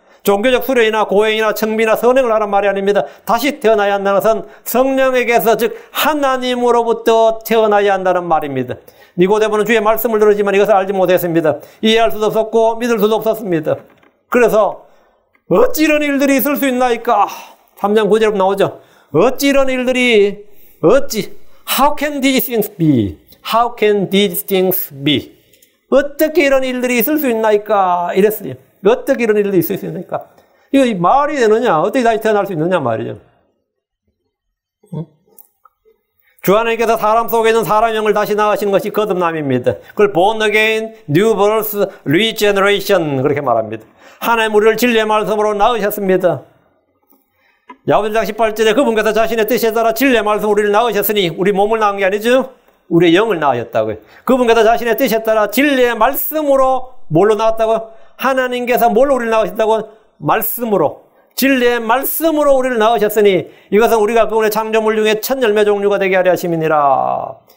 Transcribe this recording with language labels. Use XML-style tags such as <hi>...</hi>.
<ko>종교적 수련이나 고행이나 청비나 선행을 하란 말이 아닙니다. 다시 태어나야 한다는 것은 성령에게서, 즉 하나님으로부터 태어나야 한다는 말입니다. 니고데모는 주의 말씀을 들었지만 이것을 알지 못했습니다. 이해할 수도 없었고 믿을 수도 없었습니다. 그래서 어찌 이런 일들이 있을 수 있나이까? 3장 9절에 나오죠. 어찌 이런 일들이, 어찌,</ko> <en>how can these things be? How can these things be?</en> <ko>어떻게 이런 일들이 있을 수 있나이까? 이랬어요. 어떻게 이런 일들이 있을 수 있나이까? 이거 말이 되느냐? 어떻게 다시 태어날 수 있느냐 말이죠. 주 하나님께서 사람 속에 있는 사람 영을 다시 낳으시는 것이 거듭남입니다. 그걸</ko> <en>born again, new birth, regeneration</en> <ko>그렇게 말합니다. 하나님 우리를 진리의 말씀으로 낳으셨습니다. 야고보서 18절에 그분께서 자신의 뜻에 따라 진리의 말씀 우리를 낳으셨으니 우리 몸을 낳은 게 아니죠. 우리의 영을 낳으셨다고요. 그분께서 자신의 뜻에 따라 진리의 말씀으로 뭘로 낳았다고요? 하나님께서 뭘로 우리를 낳으셨다고? 말씀으로. 진리의 말씀으로 우리를 낳으셨으니 이것은 우리가 그분의 창조물 중에 첫 열매 종류가 되게 하려 하심이니라.</ko>